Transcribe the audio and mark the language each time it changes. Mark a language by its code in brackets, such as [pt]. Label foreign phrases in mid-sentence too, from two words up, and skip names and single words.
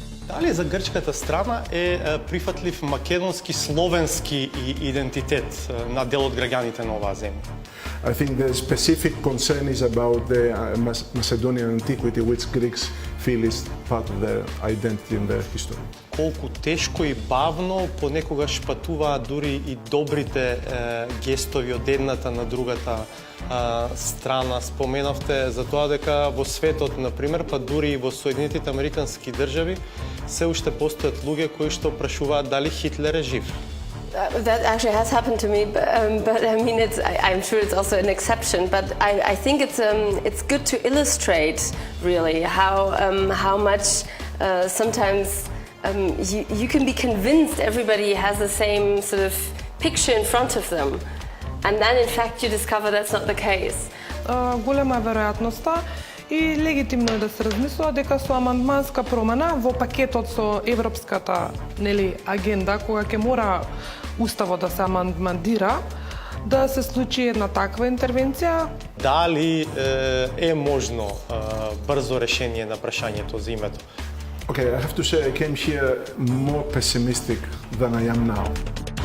[mk] Дали за грчката страна е прифатлив македонски-словенски идентитет на дел од граѓаните на оваа земја? [en] I think the specific concern is about the Macedonian antiquity, which Greeks feel is part of their identity and their history. [mk] Колку тешко и бавно понекогаш патуваат дури и добрите гестови од едната на другата страна. Споменавте за тоа дека во светот, например, па дури и во Соединетите Американски држави, се уште постојат луѓе кои што прашуваат дали Хитлер е жив. [en] That actually has happened to me, but I mean, I'm sure it's also an exception. But I think it's good to illustrate really how much sometimes you can be convinced everybody has the same sort of picture in front of them, and then in fact you discover that's not the case. [mk] Голема е веројатноста и легитимно е да се размислува дека со амандманска промена во пакетот со европската агенда, кога ќе мора уставот да се амандмандира, да се случи една таква интервенција. Дали е можно брзо решение на прашањето за името? [en] Okay, I have to say I came here more pessimistic than I am now.